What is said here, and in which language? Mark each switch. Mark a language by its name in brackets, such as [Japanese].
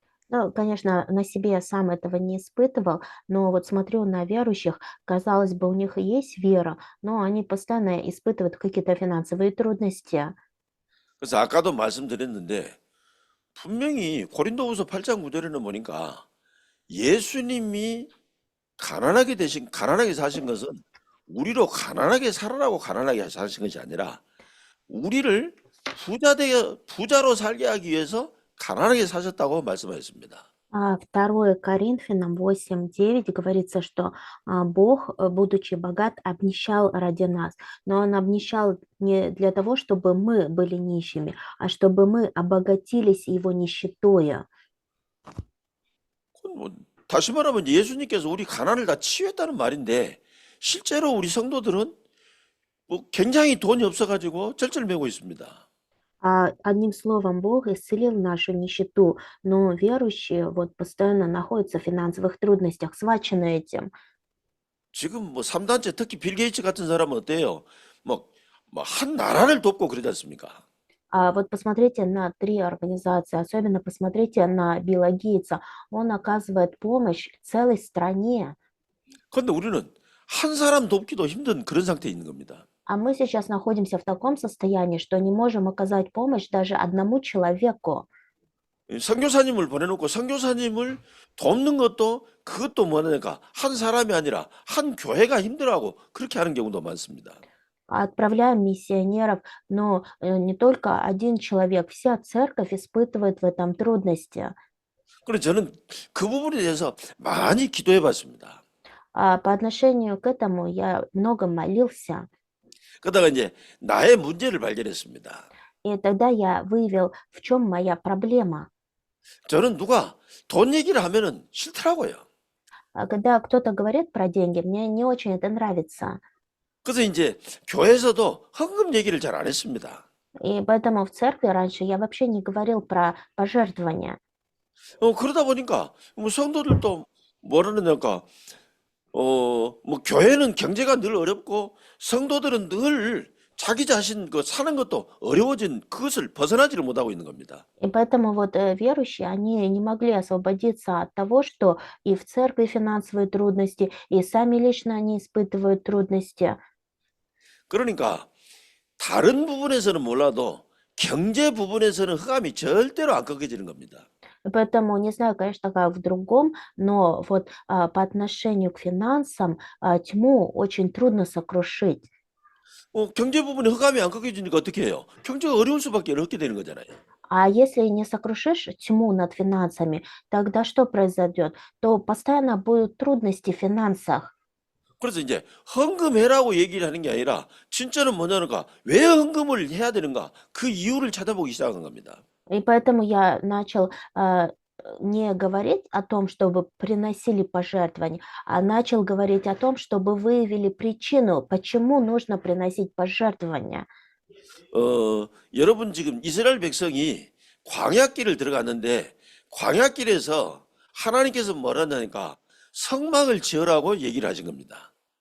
[Russian] Ну, конечно, на себе я сам этого не испытывал, но вот смотрю на верующих, казалось бы, у них и есть вера, но они постоянно испытывают какие-то финансовые трудности. [Korean] 그래서 아까도 말씀드렸는데 분명히 고린도후서 8장 9절에는 보니까 예수님이 가난하게 사신 것은 우리로 가난하게 살아라고 가난하게 사신 것이 아니라 우리를 부자로 살게 하기 위해서 가난하게 사셨다고 말씀하셨습니다. [Russian] 2 Коринфянам 8:9 говорится, что Бог, будучи богат, обнищал ради нас. Но Он обнищал не для того, чтобы мы были нищими, а чтобы мы обогатились Его нищетою. [Korean] 다시 말하면 예수님께서 우리 가난을 다 치유했다는 말인데 실제로 우리 성도들은 뭐 굉장히 돈이 없어가지고 쩔쩔매고 있습니다. [Russian] Одним словом, Бог исцелил нашу нищету, но верующие вот постоянно находятся в финансовых трудностях, схвачены этим. [Korean] 지금 뭐 3단체 특히 빌 게이츠 같은 사람은 어때요? 뭐 한 나라를 돕고 그러지 않습니까? [Russian] Вот посмотрите на 3 организации, особенно посмотрите на Билла Гейтса. Он оказывает помощь целой стране. [Korean] 그런데 우리는 한 사람 돕기도 힘든 그런 상태에 있는 겁니다. [Russian] А мы сейчас находимся в таком состоянии, что не можем оказать помощь даже одному человеку. [Korean] 선교사님을 보내놓고 선교사님을 돕는 것도 그것도 뭐냐니까 한 사람이 아니라 한 교회가 힘들어하고 그렇게 하는 경우도 많습니다. [Russian] Отправляем миссионеров, но не только один человек, вся церковь испытывает в этом трудности. [Korean] 그래서 저는 그 부분에 대해서 많이 기도해 봤습니다. [Russian] По отношению к этому я много молился. [Korean] 그러다가 이제 나의 문제를 발견했습니다. [Russian] И тогда я выявил, в чем моя проблема. [Korean] 저는 누가 돈 얘기를 하면은 싫더라고요. [Russian] Когда кто-то говорит про деньги, мне не очень это нравится. [Korean] 그래서 이제 교회에서도 헌금 얘기를 잘 안 했습니다. [Russian] И поэтому в церкви раньше я вообще не говорил про пожертвования. [Korean] 그러다 보니까 뭐 성도들도 뭐라는가 뭐 교회는 경제가 늘 어렵고 성도들은 늘 자기 자신 그 사는 것도 어려워진 그것을 벗어나지를 못하고 있는 겁니다. [Russian] И поэтому вот верующие, они не могли освободиться от того, что и в церкви финансовые трудности, и сами лично они испытывают трудности. [Korean] 그러니까 다른 부분에서는 몰라도 경제 부분에서는 흑암이 절대로 안 꺾여지는 겁니다. [Russian] И поэтому, не знаю, конечно, как в другом, но вот по отношению к финансам тьму очень трудно сокрушить. [Korean] 경제 부분에 흑암이 안 꺾여지니까 어떻게 해요? 경제가 어려울 수밖에 없게 되는 거잖아요. [Russian] А если не сокрушишь тьму над финансами, тогда что произойдет? То постоянно будут трудности в финансах. [Korean] 그래서 이제 헌금해라고 얘기를 하는 게 아니라 진짜는 뭐냐니까 왜 헌금을 해야 되는가 그 이유를 찾아보기 시작한 겁니다. [Russian] И поэтому я начал не говорить о том, чтобы приносили пожертвования, а начал говорить о том, чтобы выявили причину, почему нужно приносить пожертвования. [Korean] 여러분 지금 이스라엘 백성이 광야길을 들어갔는데 광야길에서 하나님께서 뭐라냐니까 성막을 지으라고 얘기를 하신 겁니다.